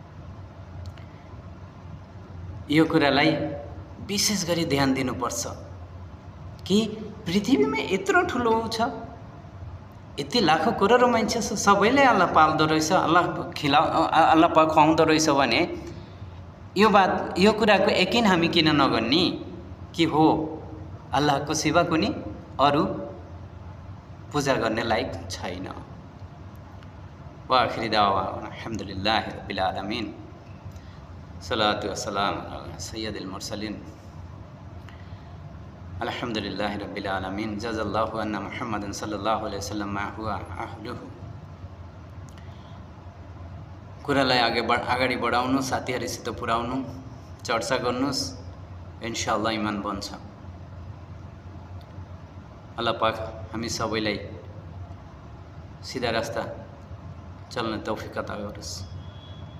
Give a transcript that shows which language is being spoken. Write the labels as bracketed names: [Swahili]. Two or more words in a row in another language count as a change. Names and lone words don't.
[Nepali] यो कुरालाई विशेष गरी ध्यान दिनुपर्छ कि पृथ्वीमा यत्रो ठुलो छ, यति लाखौं करोडौं मान्छे छ, सबैले अल्लाह पाल्दो रहेछ, अल्लाह पाक खुवाउँदो रहेछ भने यो कुराको यकिन हामी किन नगर्ने कि हो अल्लाहको सिवा कुनै अरू पूजा गर्ने लायक छैन। [Arabic] وآخر دعوانا الحمد لله رب العالمين، الصلاة والسلام على سيد المرسلين. الحمد لله رب العالمين جزى الله عنا محمدا صلى الله عليه وسلم ما هو أهله. [Nepali] कुरालाई अगाडि बढाउनु, साथीहरुसित पुर्याउनु, चर्चा गर्नुस्, [Arabic] إن شاء الله [Nepali] इमान बन्छ। अल्लाह पाक हामी सबैलाई सिधा रास्ता चल्न तौफिक अता गरोस्।